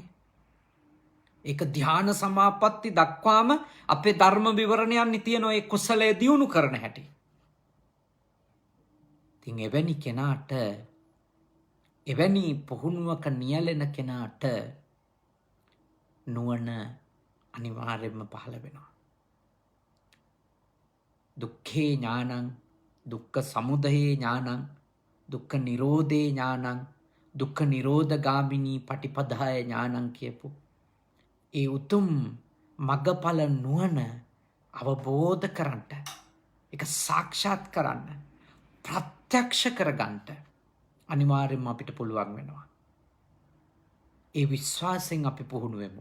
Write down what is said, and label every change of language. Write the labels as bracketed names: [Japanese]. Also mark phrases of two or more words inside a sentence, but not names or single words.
[Sinhala] ඒක ධ්‍යාන සමාපatti දක්වාම අපේ ධර්ම විවරණයන් තියෙන ඒ කුසලය දියුණු කරන හැටි. ඉතින් එවැනි කෙනාට එවැනි පුහුණුවක නියැලෙන කෙනාට නුවණ අනිවාර්යයෙන්ම පහළ වෙනවා. [Pali] දුක්ඛේ ඥානං දුක්ඛ සමුදයේ ඥානං දුක්ඛ නිරෝධේ ඥානං දුක්ඛ නිරෝධගාමිනී පටිපදාය ඥානං [Sinhala] කියපු ඒ උතුම් මග්ගඵල නුවණ අවබෝධ කරන්ට ඒක සාක්ෂාත් කරන්න ප්‍රත්‍යක්ෂ කරගන්නට අනිවාර්යයෙන්ම අපිට පුළුවන් වෙනවා. ඒ විශ්වාසයෙන් අපි පුහුණු වෙමු.